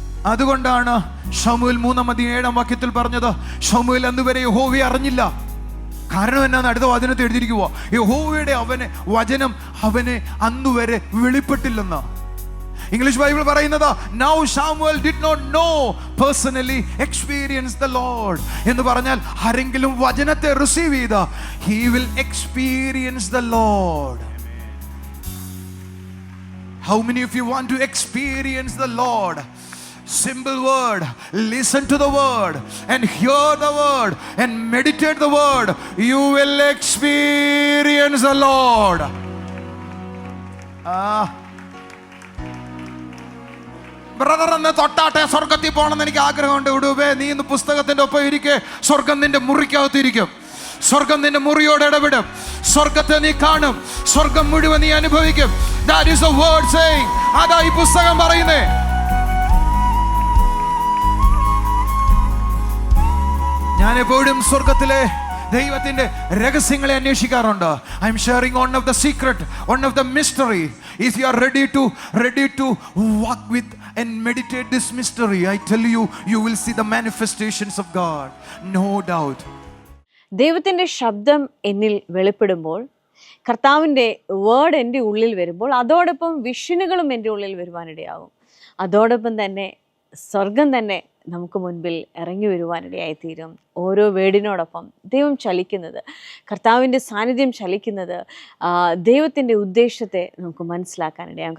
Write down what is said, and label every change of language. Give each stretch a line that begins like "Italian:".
Malayalam: അതുകൊണ്ടാണ് ശമൂവേൽ 3:7 പറഞ്ഞത്, ശമൂവേൽ അന്നുവരെ യഹോവയെ അറിഞ്ഞില്ല. കാരണം എന്നാന്ന് അടുത്ത വചനത്തിൽ എഴുതിയിരിക്കുക, യഹോവയുടെ വചനം അവനെ അന്നുവരെ വെളിപ്പെട്ടില്ലെന്ന്. ഇംഗ്ലീഷ് ബൈബിൾ പറയുന്നത്,
English: now Samuel did not know personally experience the Lord
Malayalam: എന്ന് പറഞ്ഞാൽ ആരെങ്കിലും വചനത്തെ റിസീവ് ചെയ്ത,
English: he will experience the Lord. How many of you want to experience the Lord? Simple word. Listen to the word and hear the word and meditate the word. You will experience the Lord.
Malayalam: Brother എന്ന് തൊട്ടാട്ടെ സ്വർഗത്തിൽ പോകണമെന്ന് എനിക്ക് ആഗ്രഹമുണ്ട്. വിടുവേ, നീ ഇന്ന് പുസ്തകത്തിന്റെ ഒപ്പം ഇരിക്കെ, സ്വർഗം നിന്റെ മുറിക്കകത്തിരിക്കും. സ്വർഗം നിന്റെ മുറിയോട് ഇടപെടും. സ്വർഗത്തെ നീ കാണും. സ്വർഗം മുഴുവൻ നീ അനുഭവിക്കും.
English: That is the word saying.
Malayalam: അതാ ഈ പുസ്തകം പറയുന്നേ. ഞാൻ എപ്പോഴും സ്വർഗത്തിലെ ദൈവത്തിന്റെ രഹസ്യങ്ങളെ അന്വേഷിക്കാറുണ്ട്.
English: I am sharing one of the secret, one of the mystery. If you are ready to walk with and meditate this mystery, I tell you, you will see the manifestations of God, no doubt.
Malayalam: ദൈവത്തിൻ്റെ ശബ്ദം എന്നിൽ വെളിപ്പെടുമ്പോൾ, കർത്താവിൻ്റെ word എൻ്റെ ഉള്ളിൽ വരുമ്പോൾ, അതോടൊപ്പം വിഷനുകളും എൻ്റെ ഉള്ളിൽ വരുവാനിടയാകും. അതോടൊപ്പം തന്നെ സ്വർഗം തന്നെ നമുക്ക് മുൻപിൽ ഇറങ്ങി വരുവാനിടയായിത്തീരും. ഓരോ വേടിനോടൊപ്പം ദൈവം ചലിക്കുന്നത്, കർത്താവിൻ്റെ സാന്നിധ്യം ചലിക്കുന്നത്, ദൈവത്തിൻ്റെ ഉദ്ദേശത്തെ നമുക്ക് മനസ്സിലാക്കാനിടയാകും.